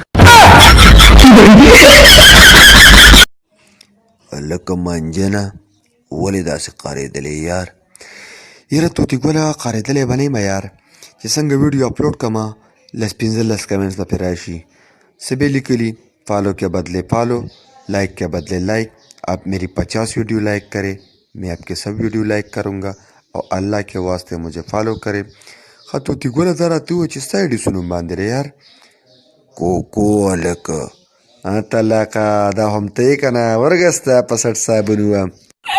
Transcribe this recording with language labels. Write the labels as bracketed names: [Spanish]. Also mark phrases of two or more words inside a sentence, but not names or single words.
[Pashto] هلکه منجنه ولې داسې قارېدلې یار؟ یاره توتي ګله قارېدلی به نه یم یار چې څنګه [English] video upload [Pashto] کما 15 کمنټس به پې راشي. څه به لیکلي [Urdu] فالو کیا بدلے فالو لائک کیا بدلے لائک. آپ میری 50 [English] video like [Urdu] کریں میں آپ کے سب [English] video like [Urdu] کروں گا اور اللہ کے واسطے مجھے فالو کریں. [Pashto] خطوطی ګله دا راته ووایه چې ستا ایډي څه نوم باندې دی یار؟ کوکو هلکه ته لکه دا هم ته یې که نه ورږه ستا په سټ صاحبونو وم